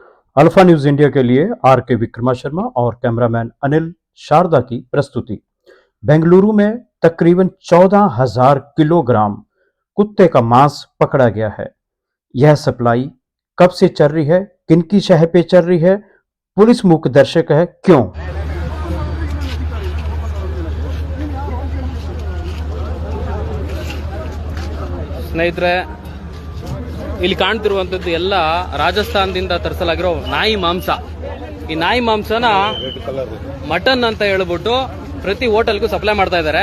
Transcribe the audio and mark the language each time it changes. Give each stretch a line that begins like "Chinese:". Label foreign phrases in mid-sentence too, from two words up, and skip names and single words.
Hindi: अल्फा न्यूज इंडिया के लिए आर के विक्रमा शर्मा और कैमरामैन अनिल शारदा की प्रस्तुति। बेंगलुरु में तकरीबन 14,000 किलोग्राम कुत्ते का मांस पकड़ा गया है। यह सप्लाई कब से चल रही है, किनकी शह पे चल रही है, पुलिस मूक दर्शक है क्यों?
Kannada: ಸ್ನೇಹಿತರೆ, ಇಲ್ಲಿ ಕಾಣ್ತಿರುವಂತದ್ದು ಎಲ್ಲ ರಾಜಸ್ಥಾನದಿಂದ ತರಿಸಲಾಗಿರೋ ನಾಯಿ ಮಾಂಸ. ಈ ನಾಯಿ ಮಾಂಸನ ಮಟನ್ ಅಂತ ಹೇಳ್ಬಿಟ್ಟು ಪ್ರತಿ ಹೋಟೆಲ್ಗೂ ಸಪ್ಲೈ ಮಾಡ್ತಾ ಇದ್ದಾರೆ.